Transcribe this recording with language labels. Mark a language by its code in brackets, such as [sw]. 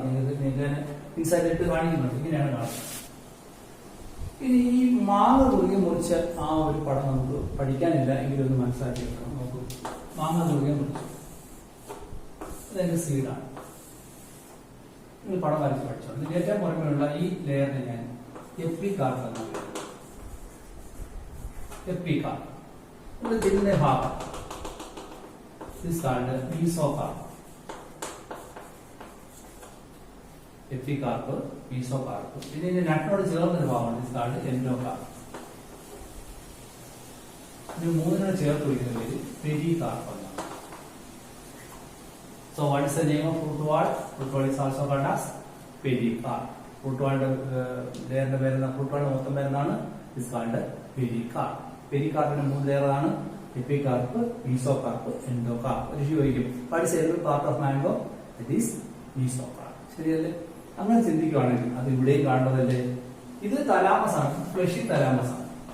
[ml] നിങ്ങൾക്ക് ഇൻസൈഡ് ഇട്ട് കാണിക്കുന്നുണ്ട്. ഇങ്ങനെയാണ് കാണുന്നത്. ഇനി ഈ മാങ്ങ കുറുകെ മുറിച്ച ആ ഒരു പടം നമുക്ക് പഠിക്കാനില്ല എങ്കിലും ഒന്ന് മനസ്സിലാക്കി വെക്കണം. നോക്കൂ, മാങ്ങ കുറുകെ മുറിച്ചു. അതെന്റെ സീഡാണ്. നിങ്ങൾ പടം വരച്ച് പഠിച്ചോ. ഇതിന്റെ ഏറ്റവും പുറമെയുള്ള ഈ ലെയറിനെ ഞാൻ എപ്പികാർപ്പ് എന്നാണ് പറയുന്നത്. എപ്പികാർപ്പ്. ഇതിന്റെ ഭാഗം [en] is called mesocarp. [ml] Epicarp, mesocarp. ഇതിന്റെ നട്ടിനോട് ചേർന്നൊരു ഭാഗമാണ് [en] is called endocarp. [ml] ഇത് മൂന്നിനോട് ചേർത്ത് വിളിക്കുന്ന പേര് പെരികാർപ്പ് എന്നാണ്. [en] So what is the name of fruit wall? Fruit wall is also called as pericarp. [ml] Fruit wall ലെയറിന്റെ പേരെന്താ? ഫ്രൂട്ട് വാളിന്റെ മൊത്തം പേരെന്താണ്? [en] is called pericarp. [ml] പെരികാർപ്പിന്റെ മൂന്ന് ലെയർ ആണ് എപ്പികാർപ്പ്, മീസോകാർപ്പ്, എൻഡോകാർപ്പ്. [en] ചോദിക്കും what is every part of mango? It is mesocarp. ശരിയല്ലേ? [ml] അങ്ങനെ ചിന്തിക്കുകയാണെങ്കിൽ അത് ഇവിടെയും കാണുന്നതല്ലേ? ഇത് തലാമസ് ആണ്, ഫ്ലഷി തലാമസ് ആണ്.